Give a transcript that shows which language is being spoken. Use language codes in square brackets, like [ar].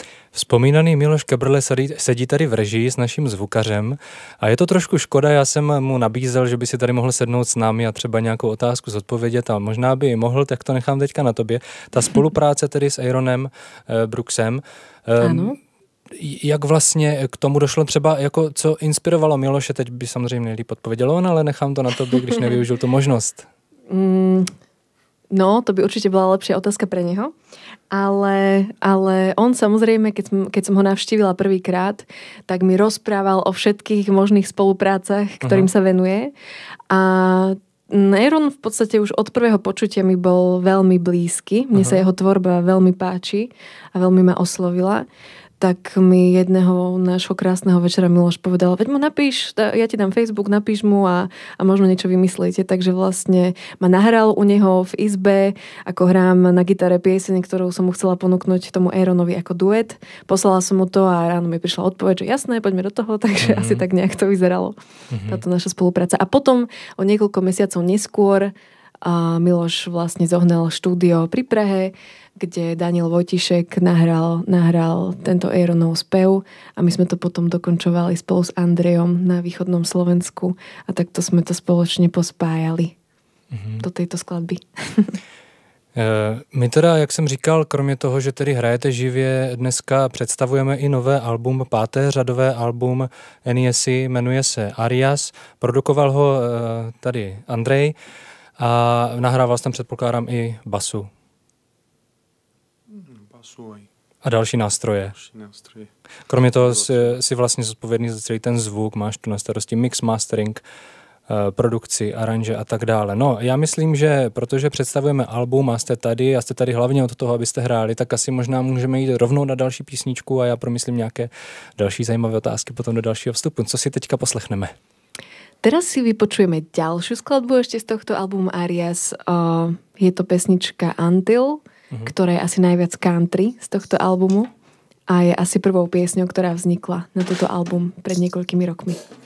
[cs] Vzpomínaný Miloš Kebrle sedí tady v režii s naším zvukařem a je to trošku škoda, já jsem mu nabízel, že by si tady mohl sednout s námi a třeba nějakou otázku zodpovědět, ale možná by mohl, tak to nechám teďka na tobě. Ta spolupráce tedy s Aaronem Brooksem, Ano. jak vlastně k tomu došlo třeba, jako co inspirovalo Miloše, teď by samozřejmě nejlíp odpověděl on, ale nechám to na tobě, když nevyužil tu možnost. [sk] No, to by určite bola lepšia otázka pre neho. Ale on samozrejme, keď som ho navštívila prvýkrát, tak mi rozprával o všetkých možných spoluprácach, ktorým sa venuje. A Aaron v podstate už od prvého počutia mi bol veľmi blízky. Mne sa jeho tvorba veľmi páči a veľmi ma oslovila. Tak mi jedného nášho krásneho večera Miloš povedal, veď mu napíš, ja ti dám Facebook, napíš mu a možno niečo vymyslíte. Takže vlastne ma nahral u neho v izbe, ako hrám na gitare pieseň, ktorú som mu chcela ponúknuť tomu Aaronovi ako duet. Poslala som mu to a ráno mi prišla odpoveď, že jasné, poďme do toho, takže asi tak nejak to vyzeralo, táto naša spolupráca. A potom o niekoľko mesiacov neskôr Miloš vlastne zohnal štúdio pri Prahe, kde Daniel Vojtišek nahral tento Aaronov spev a my sme to potom dokončovali spolu s Andrejom na východnom Slovensku a takto sme to spoločne pospájali do tejto skladby. [cs] My teda, jak jsem říkal, kromě toho, že tedy hrajete živě, dneska představujeme i nové album, 5. řadové album NESy, jmenuje se Arias, produkoval ho tady Andrej a nahrával jsem, předpokládám, i basu. A další nástroje. Kromě toho si vlastně zodpovědný za celý ten zvuk, máš tu na starosti mix, mastering, produkci, aranže a tak dále. No, já myslím, že protože představujeme album a jste tady hlavně od toho, abyste hráli, tak asi možná můžeme jít rovnou na další písničku a já promyslím nějaké další zajímavé otázky potom do dalšího vstupu. Co si teďka poslechneme? [sk] Teraz si vypočujeme ďalšiu skladbu ešte z tohto albumu Arias. Je to pesnička Until, ktorá je asi najviac country z tohto albumu a je asi prvou piesňou, ktorá vznikla na toto album pred niekoľkými rokmi.